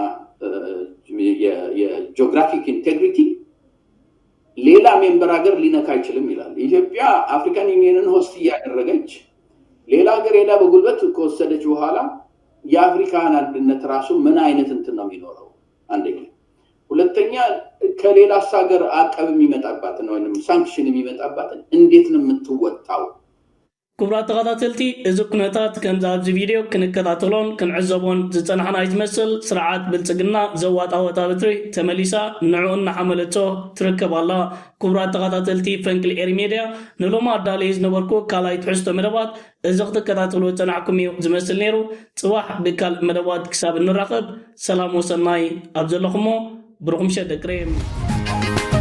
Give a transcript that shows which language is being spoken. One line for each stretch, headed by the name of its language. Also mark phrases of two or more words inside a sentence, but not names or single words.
English: geographic integrity
Amharic: ሌላ ሜምበር ሀገር ሊነካ አይችልም ይላል ኢትዮጵያ አፍሪካን ዩኒየንን ሆስት ያደረገች ሌላ ሀገር ሄዳ በጉልበት ከወሰደች በኋላ የአፍሪካን አንድነት ራሱ ምን አይነት እንትን ነው የሚኖረው አንደኛ ሁለተኛ ከሌላ ሀገር አቀብ የሚመጣባት ነው ወይንም ሳንክሽን የሚመጣባት እንዴት ነው የምትወጣው
Tigrinya: ክቡራት ተኸታተልቲ እዚ ኩነታት ከምዛ ኣብዚ ቪድዮ ክንከታተሎን ክንዕዘቦን ዝፀናሕና ይትመስል ስርዓት ብልፅግና ዘዋጣወጣ በትሪ ተመሊሳ ንዕኡ እናሓመለቶ ትርከብ ኣላ ክቡራት ተኸታተልቲ ፈንቅል ኤሪ ሜድያ ንሎማ ኣዳለየ ዝነበርኩ ካልኣይ ትሕዝቶ መደባት እዚ ክትከታተልዎ ፀናዕኩም እዩ ዝመስል ነይሩ ፅባሕ ብካልእ መደባት ክሳብ እንራኸብ ሰላም ወሰናይ ኣብ ዘለኹሞ ብሩኹም ሸ ደቅሬም